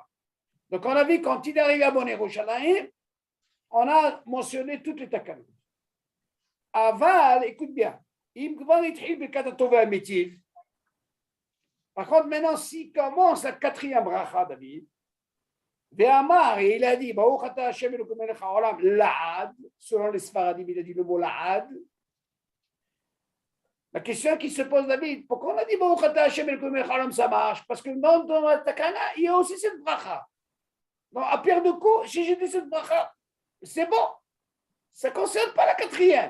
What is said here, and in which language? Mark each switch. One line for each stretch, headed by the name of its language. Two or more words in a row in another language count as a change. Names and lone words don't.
French: Donc on a vu quand il est arrivé à
Hebrew: בונה ירושלים,
French: on a mentionné toutes les takanas. Aval, écoute bien, par contre, maintenant, s'il commence la quatrième bracha, David, Ve'amar, il a dit,
Hebrew: ברוך אתה השם אלוקינו מלך העולם לעד,
French: selon les Sfaradim, il a dit le mot la'ad. La question qui se pose, David, pourquoi on a dit
Hebrew: ברוך אתה השם אלוקינו מלך העולם,
French: ça marche? Parce que dans la takana, il y a aussi cette bracha. Donc, à pierre de coup, si j'ai dit cette bracha, c'est bon. Ça ne concerne pas la quatrième.